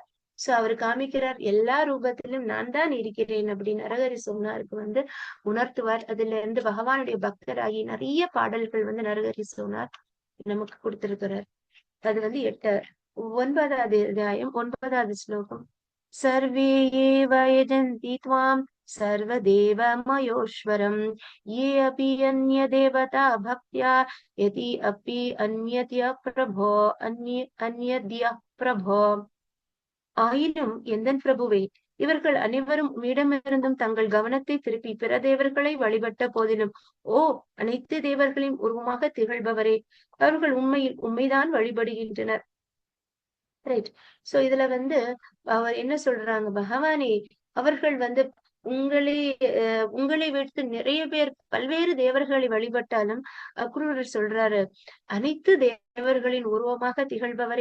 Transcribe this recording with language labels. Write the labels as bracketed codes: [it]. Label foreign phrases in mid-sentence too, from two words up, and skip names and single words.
[ta] சோ அவர் காமிக்கிறார் எல்லா ரூபத்திலும் நான் தான் இருக்கிறேன் அப்படின்னு நரஹரி சோனாருக்கு வந்து உணர்த்துவார். அதுல இருந்து பகவானுடைய பக்தராகி நிறைய பாடல்கள் வந்து நரஹரி சோனார் நமக்கு கொடுத்திருக்கிறார். அது வந்து 9வது அத்தியாயம் 9வது ஸ்லோகம். [sa] सर्वे एव यजन्ति त्वां सर्वदेवमयोश्वरम् ये अपि अन्यदेवता भक्त्या यदि अपि अन्यद्य प्रभो. [ta] ஆயினும் எந்தன் பிரபுவே, இவர்கள் அனைவரும் உம்மிடமிருந்தும் தங்கள் கவனத்தை திருப்பி பிற தேவர்களை வழிபட்ட போதிலும், ஓ அனைத்து தேவர்களின் உருவமாக திகழ்பவரே, அவர்கள் உண்மையில் உண்மைதான் வழிபடுகின்றனர். ரைட். சோ இதுல வந்து அவர் என்ன சொல்றாங்க, பகவானே அவர்கள் வந்து உங்களை உங்களை விடுத்து நிறைய பேர் பல்வேறு தேவர்களை வழிபட்டாலும் அக்ரூரர் சொல்றாரு, அனைத்து தேவர்களின் உருவமாக திகழ்பவரே.